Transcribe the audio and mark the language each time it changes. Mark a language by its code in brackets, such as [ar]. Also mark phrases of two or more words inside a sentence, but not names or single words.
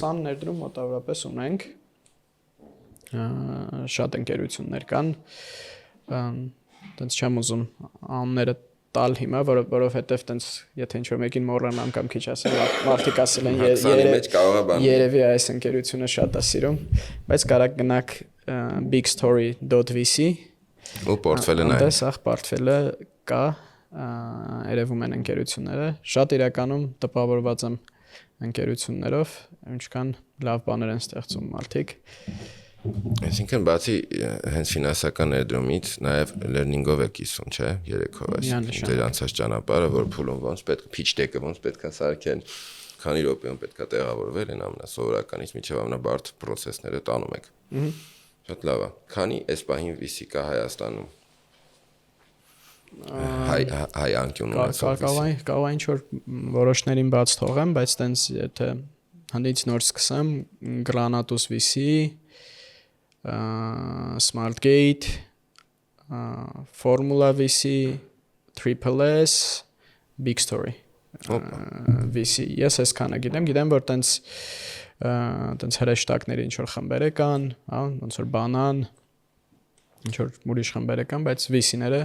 [hy] 20 ներդրում մոտավորապես ունենք։ Շատ ընկերություններ կան, տենց չեմ ուզում անունները տալ հիմա, որովհետև տենց եթե ինչ-որ մեկին մոռանամ կամ քիչ ասեմ, մարդիկ ասել են երևի այս ընկերությունը շատ է սիրում, բայց կարա գնաք bigstory.vc ու պորտֆելը նայեք։ Այնտեղ սա պորտֆելը կա, երևում են ընկերությունները, շատ իրականում տպավորված եմ ընկերություններով, ինչքան լավ բաներ են ստեղծում մարդիկ։ Այսինքն բացի հենց ֆինանսական ներդրումից նաև learning-ով է կիսում, չէ՞, երեքով այսինքն դեր անցած ճանապարհը, որ փուլում ոնց պետք [en] pitch deck- [hy] ը ոնց պետքա սարքել, քանի րոպեում պետքա տեղավորվել են ամենասովորականից միջև ամենաբարդ process-ները տանում եք։ Շատ լավ է։ Քանի այս պահին VC կա Հայաստանում։ Հայ անկյուն ունեցող VC։ Կարող ինչ որ որոշներին բաց թողեմ, բայց տենց եթե հանդից նոր սկսեմ, Granatus VC Smartgate, Formula VC, Triple S, Big Story VC։ Ես այսքանը գիտեմ, որ տենց հրեշտակների ինչ որ խմբեր կան, հա, ոնց որ բանան, ինչ որ ուրիշ խմբեր կան, բայց VC-ները